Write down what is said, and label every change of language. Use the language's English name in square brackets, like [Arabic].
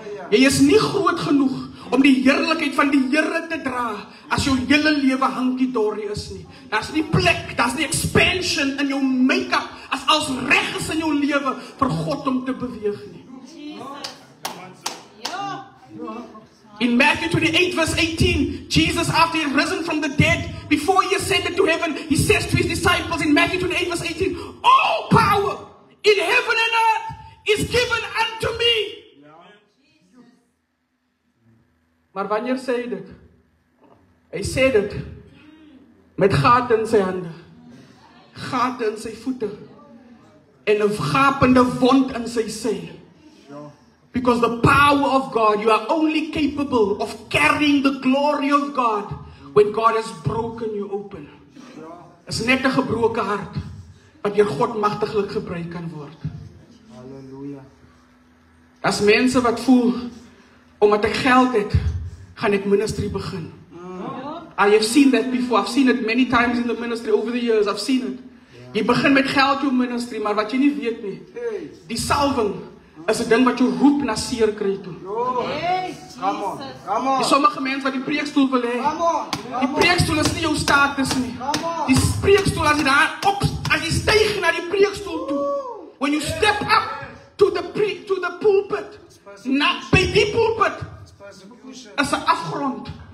[Afrikaans] Jy is nie groot genoeg om die heerlikheid van die Here te dra as jou hele lewe hankie-dorie is nie. Daar's nie plek, daar's nie expansion in jou make-up as als reg is in jou lewe vir God om te beweeg nie. [English] In Matthew 28 verse 18, Jesus, after he had risen from the dead, before he ascended to heaven, he says to his disciples in Matthew 28 verse 18, all power in heaven and earth is given unto me. [Afrikaans] Maar wanneer sê hy dit? Hy sê dit met gate in sy hande, gate in sy voete en 'n gapende wond in sy sy. [English] Because the power of God, you are only capable of carrying the glory of God when God has broken you open. [Afrikaans] Is net 'n gebroke hart wat deur God magtiglik gebruik kan word. Halleluja. As mense wat voel omdat ek geld het, gaan ek ministry begin. [English] I have seen that before. I've seen it many times in the ministry over the years. I've seen it. [Afrikaans] Jy begin met geld jou ministry, maar wat jy nie weet nie, die salwing is 'n ding wat jou roep na seer kry toe. [English] Come on. Come on. [Afrikaans] Die sommige mense wat die preekstoel wil hê. [English] Come on. [Afrikaans] Die preekstoel is nie jou status nie. Die preekstoel as jy daar op, as jy styg na die preekstoel toe. [English] When you step up to the pulpit, not by die pulpit, [Afrikaans] is 'n afgrond.